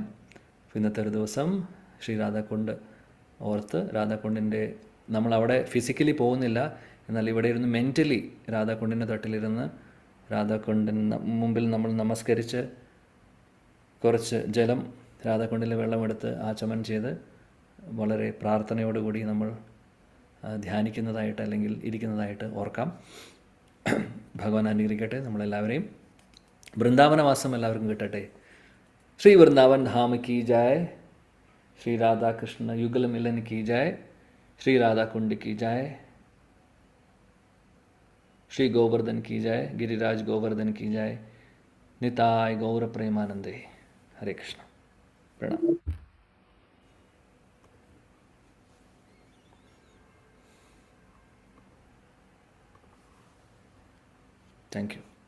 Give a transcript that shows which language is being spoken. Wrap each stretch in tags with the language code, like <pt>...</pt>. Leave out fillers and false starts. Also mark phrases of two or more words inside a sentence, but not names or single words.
<ml>ഇന്നത്തെ ഒരു ദിവസം ശ്രീ രാധാകുണ്ട് ഓർത്ത്, രാധാകുണ്ടിൻ്റെ നമ്മളവിടെ ഫിസിക്കലി പോകുന്നില്ല, എന്നാൽ ഇവിടെ ഇരുന്ന് മെൻ്റലി രാധാകുണ്ടിൻ്റെ തട്ടിലിരുന്ന് രാധാകുണ്ടിന് മുമ്പിൽ നമ്മൾ നമസ്കരിച്ച് കുറച്ച് ജലം രാധാകുണ്ടിലെ വെള്ളമെടുത്ത് ആചമനം ചെയ്ത് വളരെ പ്രാർത്ഥനയോടുകൂടി നമ്മൾ ധ്യാനിക്കുന്നതായിട്ട് അല്ലെങ്കിൽ ഇരിക്കുന്നതായിട്ട് ഓർക്കാം. ഭഗവാൻ അനുഗ്രഹിക്കട്ടെ നമ്മളെല്ലാവരെയും. വൃന്ദാവനവാസം എല്ലാവർക്കും കിട്ടട്ടെ.</ml> <hi>ശ്രീ വൃന്ദാവൻ ധാം की जय, श्री राधा कृष्ण युगल मिलन की जय, श्री राधा कुंड की जय, श्री गोवर्धन की जय, गिरिराज गोवर्धन की जय,</hi> <bn>নিতাই গৌর প্রেমানন্দে.</bn> <hi>हरे कृष्ण. प्रणाम.</hi> <en>Thank you.</en>